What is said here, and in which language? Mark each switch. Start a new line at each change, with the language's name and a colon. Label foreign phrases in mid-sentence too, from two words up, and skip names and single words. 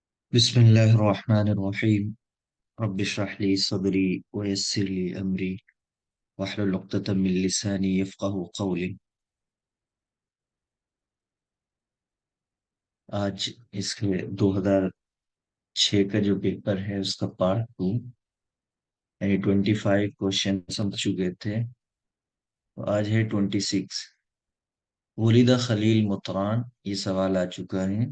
Arabic: बिस्मिल्लाहिर्रहमानिर्रहीम। رب اشرح لي صدري ويسر لي أمري واحلل عقدة من لساني يفقهوا قولي.
Hindi: आज इसके 2006 का जो पेपर है उसका
English: part two
Hindi: यानी 25 क्वेश्चन समझ चुके थे। तो आज है 26। वलीदा खलील मुतरान, ये सवाल आ चुका है।